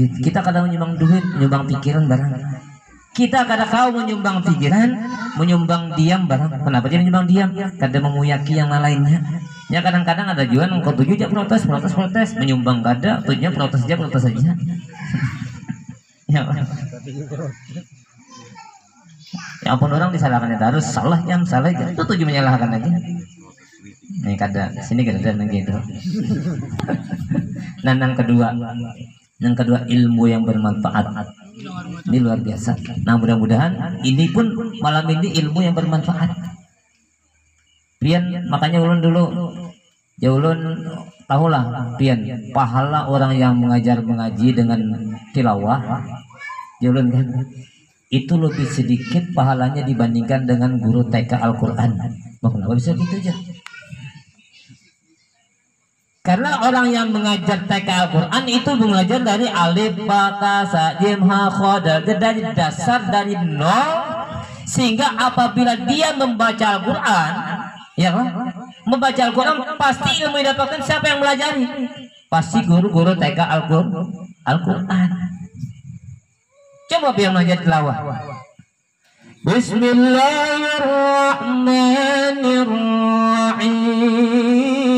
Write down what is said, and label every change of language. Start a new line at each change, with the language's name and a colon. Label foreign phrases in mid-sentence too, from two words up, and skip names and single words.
Indonesian: Kita kadang menyumbang duit, menyumbang pikiran barang. Kita kadang menyumbang pikiran, menyumbang diam barang. Kenapa jadi menyumbang diam? Kadang memuyaki yang lainnya. Ya kadang-kadang ada juga yang tujuh aja protes, menyumbang kada, tujuhnya protes saja. Ya ampun, orang disalahkan itu harus salah ya, itu tujuh menyalahkan aja. Nih kada sini kada gitu. Nah, yang kedua ilmu yang bermanfaat. Ini luar biasa. Nah, mudah-mudahan ini pun malam ini ilmu yang bermanfaat. Pian, makanya ulun dulu ya ulun tahulah pian pahala orang yang mengaji dengan tilawah ya ulun kan itu lebih sedikit pahalanya dibandingkan dengan guru TK Al-Quran. Kenapa bisa gitu aja? Karena orang yang mengajar TK Al-Quran itu mengajar dari
Arabic: ألف با تا ثا جيم حا, خا دال,
Indonesian: dari dasar dari nol, sehingga apabila dia membaca Al-Quran, ya kan? Membaca Al-Quran pasti ilmu yang didapatkan siapa yang melajari? Pasti guru-guru TK Al-Quran. Coba biar mengajar tilawah. Bismillahirrahmanirrahim.